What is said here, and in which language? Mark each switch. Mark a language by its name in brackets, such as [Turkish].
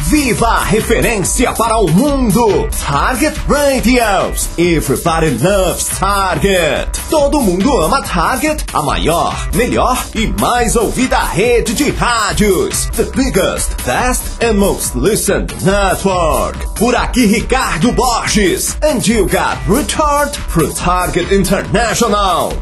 [Portuguese] Viva a referência para o mundo. [English] Target Radios. Everybody loves Target. [Portuguese] Todo mundo ama Target, a maior, melhor e mais ouvida rede de rádios. [English] The biggest, best and most listened network. [Portuguese] Por aqui, [English] Ricardo Borges. And you got retard from Target International.